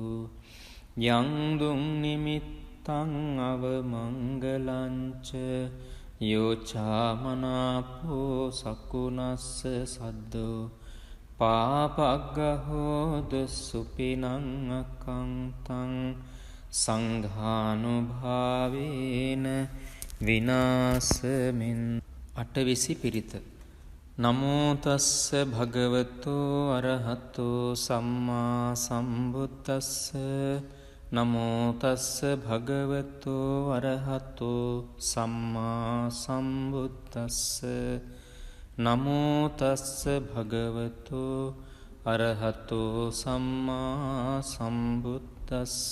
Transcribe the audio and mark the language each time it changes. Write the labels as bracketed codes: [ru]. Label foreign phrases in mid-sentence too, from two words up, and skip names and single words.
[pi] යං දුං නිමිත්තං අවමංගලංච යෝචාමනාපෝ සකුණස්ස සද්දෝ පාපග්ගහෝදු සුපිනං අකංතං සංඝානුභාවේන විනාසමින්. [si] අටවිසි පිරිත. [pi] නමෝ තස්ස භගවතු අරහතෝ සම්මා සම්බුද්දස්ස. නමෝ තස්ස භගවතු අරහතෝ සම්මා සම්බුද්දස්ස. නමෝ තස්ස භගවතු අරහතෝ සම්මා සම්බුද්දස්ස.